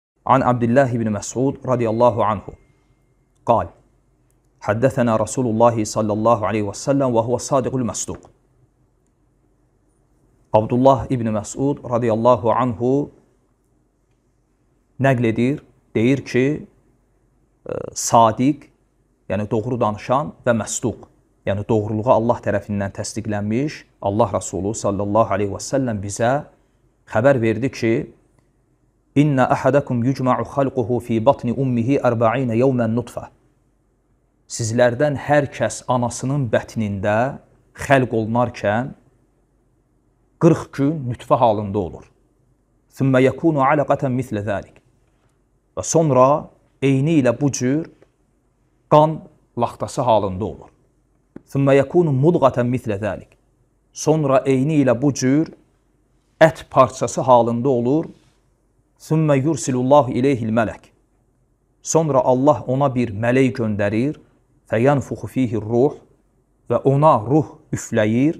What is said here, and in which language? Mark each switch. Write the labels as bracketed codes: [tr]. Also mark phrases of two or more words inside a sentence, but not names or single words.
[ar] عن عبد الله بن مسعود رضي الله عنه قال حدثنا رسول الله صلى الله عليه وسلم وهو الصادق المصدوق. [az] Abdullah ibn Məsud [ar] رضي الله عنه [az] nəql edir, deyir ki, sadiq, yəni doğru danışan və məsduq, yəni doğruluğa Allah tərəfindən təsdiqlənmiş Allah Rasulü [ar] صلى الله عليه وسلم [az] bizə xəbər verdi ki, [ar] إن أحدكم يجمع خلقه في بطن أمه 40 يوما نطفة. [az] Sizlərdən hər kəs anasının bətnində xəlq olunarkən 40 gün nütfə halında olur. [ar] ثم يكون علقة مثل ذلك. [az] Və sonra eyni ilə bu cür qan laxtası halında olur. [ar] ثم يكون مضغة مثل ذلك. [az] Sonra eyni ilə bu cür ət parçası halında olur. [ar] ثم يرسل الله إليه الملك. [az] Sonra Allah ona bir mələk göndərir. [ar] فينفخ فيه الروح. [az] Və ona ruh üfləyir.